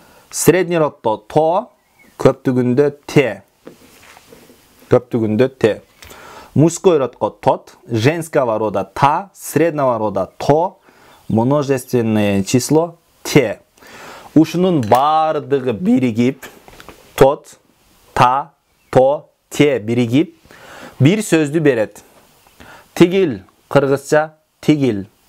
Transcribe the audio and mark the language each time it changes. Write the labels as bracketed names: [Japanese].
[Kyrgyz] Средний родто то, көптүгүндө те. Көптүгүндө те. [Russian] Мужской родко тот, женского рода та, среднего рода то, множественное число те. [Kyrgyz] Ушунун бардыгы биригип, тот, та, то, те биригип, бир сөздү берет. Тигил, кыргызча тигил.